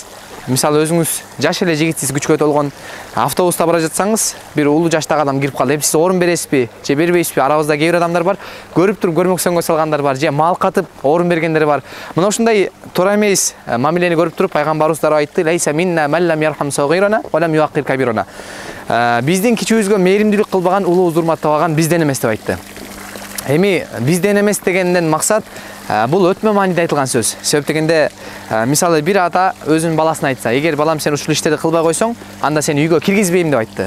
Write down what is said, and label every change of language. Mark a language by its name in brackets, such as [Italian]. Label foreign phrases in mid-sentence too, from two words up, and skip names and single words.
[Kyrgyz] Мисалы өзүңүз жаш эле жигитсиз, күчкө толгон автобуста бара жатсаңыз, бир улуу жаштагы адам кирип калды. Эми сиз орун бересизби, же бербейсизби? Арабызда кээ бир адамдар бар, көрүп туруп көрмөксөнгө салгандар бар, же маал катып орун бергендер бар. Мына ушундай туура эмес мамилени көрүп туруп пайгамбарыбыз дагы айтты: [Arabic] "ليس منا من لم يرحم صغيرنا ولم يوقر كبيرنا." [Kyrgyz] Биздин кичүүбүзгө мээримдүүлүк кылбаган, улуубузду урматтабаган бизден эмес деп айтты. Эми бизден эмес дегенден максат бул өтмө мааниде айтылган сөз. Себеп дегенде, мисалы бир ата өзүнүн баласына айтса, эгер балам сен ушул иштерди кылбай койсоң, анда сени үйгө киргизбейм деп айтты.